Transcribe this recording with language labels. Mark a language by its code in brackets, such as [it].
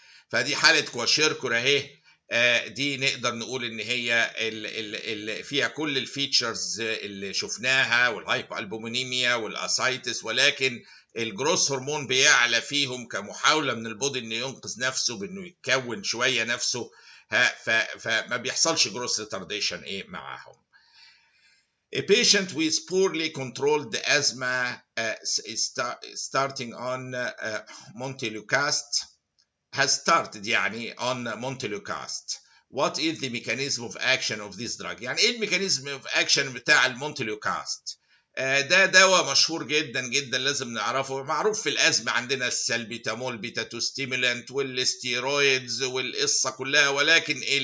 [ar] فدي حاله كواشيركور اهي. دي نقدر نقول ان هي اللي فيها كل الفيتشرز اللي شفناها والهايبو البومينيميا والاسايتس ولكن الجروث هرمون بيعلى فيهم كمحاوله من البودي انه ينقذ نفسه بانه يكون شويه نفسه. فما بيحصلش جروث ريتارديشن ايه معاهم. [en] A patient with poorly controlled asthma starting on Montelukast has started [ar] يعني [en] on Montelukast. What is the mechanism of action of this drug؟ [ar] يعني ايه الميكانيزم اوف اكشن بتاع المونتلوكاست؟ ده دواء مشهور جدا جدا لازم نعرفه. معروف في الازمه عندنا السلبيتامول بيتا تو ستيمولانت والستيرويدز والقصه كلها. ولكن